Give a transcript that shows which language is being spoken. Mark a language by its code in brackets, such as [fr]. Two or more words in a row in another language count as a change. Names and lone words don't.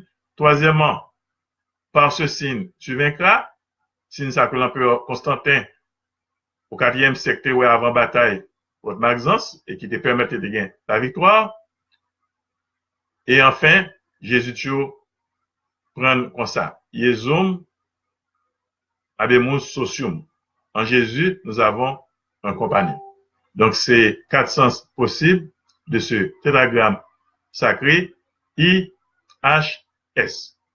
[fr] Troisièmement, par ce signe, tu vaincras. Signe ça que l'empereur Constantin, au 4e siècle, avant bataille contre Maxence, et qui te permettait de gagner la victoire. Et enfin, Jésus prend comme ça. [la] Iesum habemus socium. [fr] En Jésus, nous avons un compagnon. Donc, c'est 4 sens possibles de ce tétragramme sacré IHS.